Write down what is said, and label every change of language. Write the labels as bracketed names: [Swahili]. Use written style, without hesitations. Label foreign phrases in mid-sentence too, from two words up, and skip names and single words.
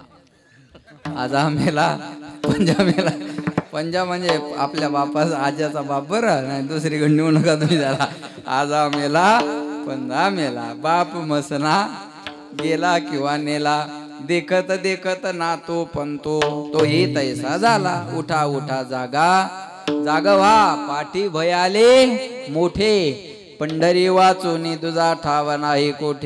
[Marathi] आजा मेला पंजा मेला. पंजा म्हणजे आपल्या बापाचा आज्याचा बाप बरं, नाही दुसरीकडे नेऊ नका तुम्ही त्याला. आजा मेला पंजा मेला. बाप मसना गेला किंवा नेला. देखत देखत ना तो पंतो, तो ही तैसा झाला. उठा उठा जागा, जाग व्हा, पाठी भयाले मोठे. पंढरी वाचून तुझा ठाव नाही कोठे.